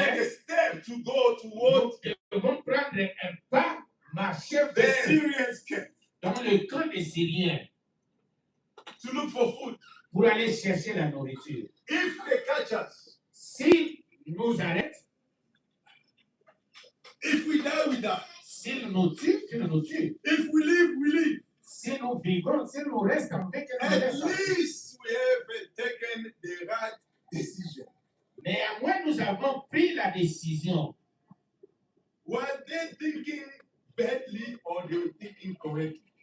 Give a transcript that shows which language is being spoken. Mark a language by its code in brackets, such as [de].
[en] take a step to go towards [fr] nous devons prendre un pas, marcher [en] the [fr] vers [en] Syrians camp [fr] dans le camp des Syriens [en] to look for food. [fr] pour aller chercher la nourriture. [en] If they catch us, [fr] S'ils nous arrêtent, [en] if we die, we die. [fr] s'ils nous tuent, ils nous tuent. [en] If we live, we live. [fr] Si nous vivons, si nous restons avec nous [en] At [fr] restons. [en] least we have taken the right decision. [fr] Néanmoins, nous avons pris la décision. [en] Were they thinking badly or they were thinking correctly?